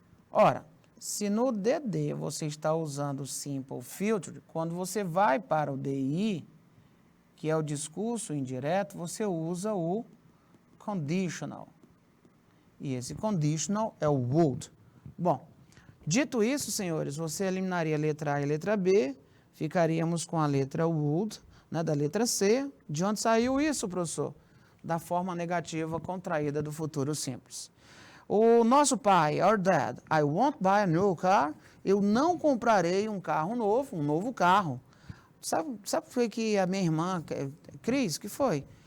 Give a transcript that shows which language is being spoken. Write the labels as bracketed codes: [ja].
[pt] Ora, se no DD você está usando simple future, quando você vai para o DI, que é o discurso indireto, você usa o conditional. E esse conditional é o would. Bom, dito isso, senhores, você eliminaria a letra A e a letra B, ficaríamos com a letra would, né, da letra C. De onde saiu isso, professor? Da forma negativa contraída do futuro simples. O nosso pai, [en] our dad, I won't buy a new car. [pt] Eu não comprarei um carro novo, um novo carro. Sabe o que foi que a minha irmã, Cris, que foi?